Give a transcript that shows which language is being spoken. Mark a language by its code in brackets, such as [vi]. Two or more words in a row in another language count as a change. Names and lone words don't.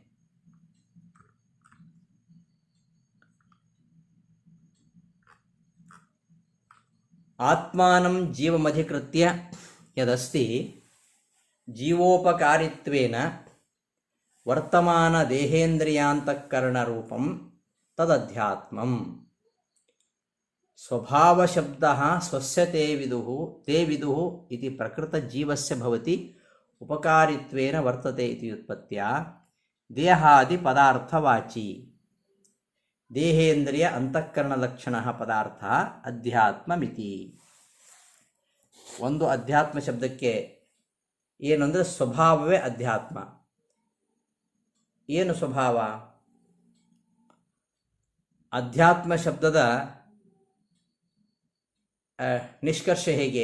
[sa] ಆತ್ಮಾನಂ ಜೀವಮಧಿಕೃತ್ಯ ಯದಸ್ತಿ ಜೀವೋಪಕಾರಿತ್ವೇನ ವರ್ತಮಾನ ದೇಹೇಂದ್ರಿಯಾಂತಃಕರಣ ರೂಪಂ ತದಧ್ಯಾತ್ಮಂ. ಸ್ವಭಾವಶಬ್ದಃ ಸ್ವಸ್ಯ ತೇ ವಿದುಃ ಇತಿ ಪ್ರಕೃತ ಜೀವಸ್ಯ ಭವತಿ ಉಪಕಾರಿತ್ವೇನ ವರ್ತತೆ ಇತಿ ವ್ಯುತ್ಪತ್ತ್ಯಾ ದೇಹಾದಿ ಪದಾರ್ಥವಾಚಿ ದೇಹೇಂದ್ರಿಯ ಅಂತಃಕರಣ ಲಕ್ಷಣ ಪದಾರ್ಥ ಅಧ್ಯಾತ್ಮಮಿತಿ. [kn] ಒಂದು ಅಧ್ಯಾತ್ಮ ಶಬ್ದಕ್ಕೆ ಏನು ಅಂದರೆ ಸ್ವಭಾವವೇ ಅಧ್ಯಾತ್ಮ. ಏನು ಸ್ವಭಾವ? ಅಧ್ಯಾತ್ಮ ಶಬ್ದದ ನಿಷ್ಕರ್ಷ ಹೇಗೆ?